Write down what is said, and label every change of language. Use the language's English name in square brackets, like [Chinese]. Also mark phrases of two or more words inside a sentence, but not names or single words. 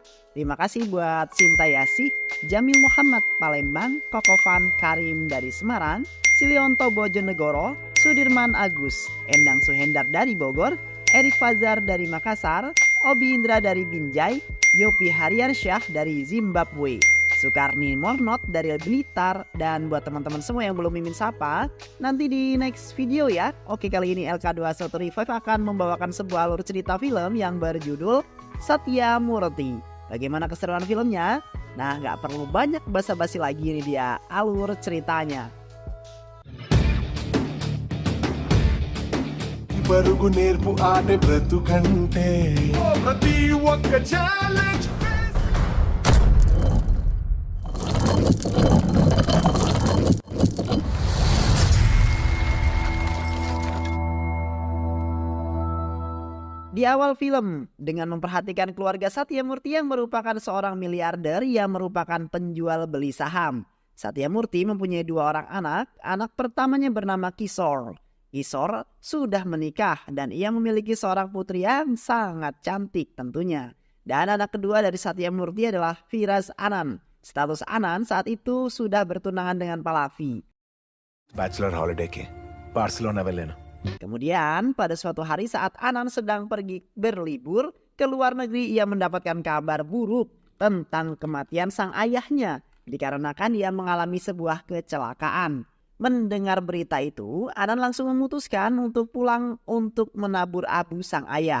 [Indonesian] Terima kasih buat Sinta Yasih, Jamil Muhammad Palembang, Kokofan Karim dari Semarang, Silionto Bojonegoro, Sudirman Agus, Endang Suhendar dari Bogor, Erik Fazar dari Makassar, Obi Indra dari Binjai, Yopi Hariansyah dari Zimbabwe, Sukarni Mornot dari Blitar, dan buat teman-teman semua yang belum mimin sapa, nanti di [English] next video [Indonesian] ya. Oke, kali ini LK21 Revive akan membawakan sebuah alur cerita film yang berjudul Satya Murti. Bagaimana keseruan filmnya? Nah, nggak perlu banyak basa-basi lagi, ini dia alur ceritanya. [Telugu] పరుగు నేర్పు ఆడే బ్రతుకంటే ప్రతి ఒక్క ఛాలెంజ్ [Indonesian] Di awal film, dengan memperhatikan keluarga Satya Murti yang merupakan seorang miliarder yang merupakan penjual beli saham. Satya Murti mempunyai 2 orang anak. Anak pertamanya bernama Kishore. Kishore sudah menikah dan ia memiliki seorang putri yang sangat cantik tentunya. Dan anak kedua dari Satya Murti adalah Firas Anand. Status Anand saat itu sudah bertunangan dengan Pallavi. [English] bachelor holiday [Telugu] బార్సిలోనా వెళ్ళాను. [Indonesian] Kemudian pada suatu hari saat Anand sedang pergi berlibur ke luar negeri, ia mendapatkan kabar buruk tentang kematian sang ayahnya dikarenakan ia mengalami sebuah kecelakaan. Mendengar berita itu, Anand langsung memutuskan untuk pulang untuk menabur abu sang ayah.